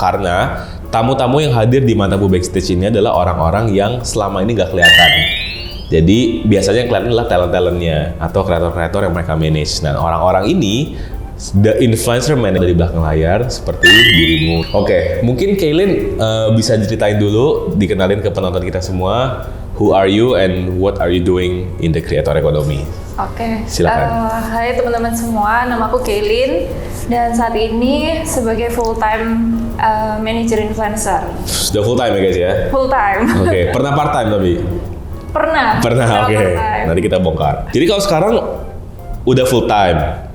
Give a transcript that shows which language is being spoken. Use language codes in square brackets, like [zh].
[id] Karena tamu-tamu yang hadir di Mantapu Backstage ini adalah orang-orang yang selama ini nggak kelihatan. Jadi biasanya yang kelihatan adalah talent-talentnya atau kreator-kreator yang mereka manage. Dan orang-orang ini, [en] the influencer man [id] dari belakang layar seperti dirimu. Oke, mungkin Kaylin bisa ceritain dulu, dikenalin ke penonton kita semua. [en] Who are you and what are you doing in the creator economy? [id] Oke, Silakan. Hai teman-teman semua, nama aku Kaylin dan saat ini sebagai full time manager influencer. Sudah full time ya guys ya? Full time. Oke, pernah part time tapi? Pernah, oke. part-time. Nanti kita bongkar. Jadi kalau sekarang udah full time.